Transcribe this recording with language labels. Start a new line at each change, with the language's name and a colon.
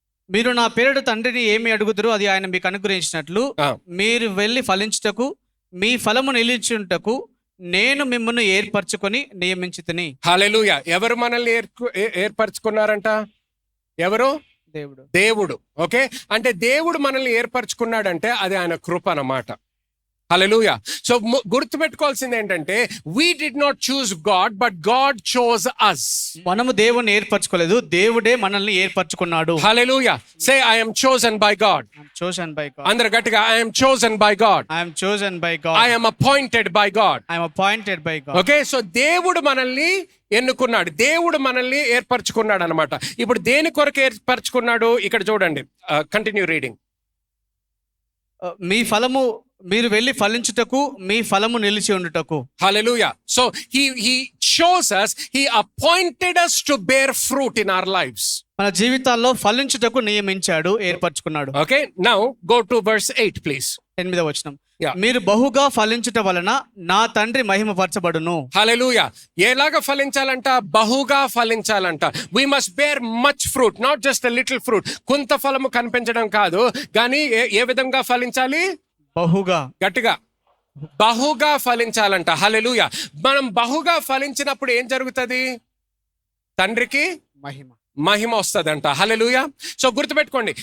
Telugu: మీరు నా పేరిట తండ్రిని ఏమి అడుగుదురో అది ఆయన మీకు అనుగ్రహించినట్లు మీరు వెళ్ళి ఫలించుటకు మీ ఫలము నిలిచుటకు నేను మిమ్మల్ని ఏర్పరచుకొని నియమించితిని. హల్లెలూయా. ఎవరు మనల్ని ఏర్పరచుకున్నారంట? ఎవరు? దేవుడు. ఓకే, అంటే దేవుడు మనల్ని ఏర్పరచుకున్నాడంటే అది ఆయన కృప అన్నమాట. హల్లెలూయా. సో గుర్తుపెట్టుకోవాల్సింది ఏంటంటే,
English: we did not choose God but God chose us.
Telugu: మనము దేవుని ఏర్పరచుకోలేదు, దేవుడే మనల్ని ఏర్పరచుకున్నాడు.
English: Hallelujah. Say I am chosen by God. I am chosen by God.
Telugu: అందరూ గట్టిగా
English: I am chosen by God. I am chosen by God. I am appointed by God. I am appointed by God.
Telugu: Okay, so దేవుడు మనల్ని ఎన్నుకున్నాడు, దేవుడు మనల్ని ఏర్పరచుకున్నాడు అనమాట. ఇప్పుడు దేని కొరకు ఏర్పరచుకున్నాడు ఇక్కడ చూడండి.
English: Continue reading.
Telugu: మీ ఫలము మీరు వెళ్ళి ఫలించుటకు మీ ఫలము నిలిచి ఉండుటకు. హల్లెలూయా.
English: So he chose us, he appointed us to bear fruit in our lives.
Telugu: మన జీవితాల్లో ఫలించుటకు నియమించాడు, ఏర్పరచుకున్నాడు.
English: Okay, now go to verse 8 please.
Telugu: 8వ వచనం. మీరు బహుగా ఫలించుట వలన నా తండ్రి మహిమపరచబడును. హల్లెలూయా. ఎలాగ ఫలించాలంట? బహుగా ఫలించాలంట.
English: we must bear much fruit, not just a little fruit.
Telugu: కొంత ఫలము కనిపించడం కాదు, కానీ ఏ విధంగా ఫలించాలి? బహుగా. గట్టిగా బహుగా ఫలించాలంట. హల్లెలూయా. మనం బహుగా ఫలించినప్పుడు ఏం జరుగుతుంది? తండ్రికి మహిమ వస్తుందంట. హల్లెలూయా. సో గుర్తుపెట్టుకోండి.